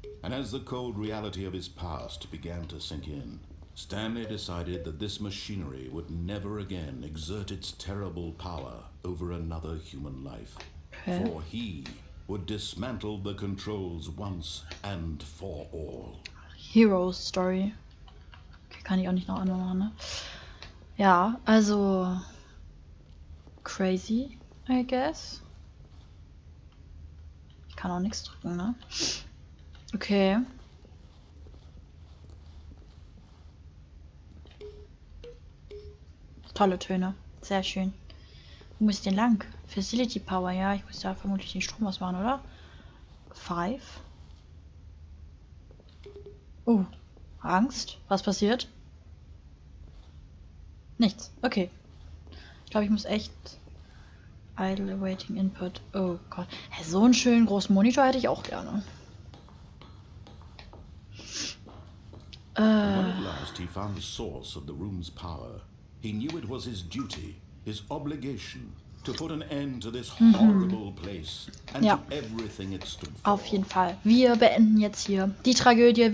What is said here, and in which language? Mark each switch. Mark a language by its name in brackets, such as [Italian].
[English] And as the cold reality of his past began to sink in, Stanley decided that this machinery would never again exert its terrible power over another human life. Okay. For he would dismantle the controls once and for all. Hero Story. [German] Okay, kann ich auch nicht noch einmal machen, ne? Ja, also [English] crazy, I guess. [German] Ich kann auch nichts drücken, ne? Okay. Tolle Töne. Sehr schön. Wo muss ich denn lang? Facility Power, ja. Ich muss da vermutlich den Strom ausmachen, oder? 5. Oh. Angst. Was passiert? Nichts. Okay. Ich glaube, ich muss echt... [English] Idle awaiting input. [German] Oh Gott. Hey, so einen schönen großen Monitor hätte ich auch gerne. [English] And when at last he found the source of the room's power, he knew it was his duty, his obligation, to put an end to this horrible place and [German] Ja. [English] to everything it stood for. [German] Auf jeden Fall. Wir beenden jetzt hier die Tragödie.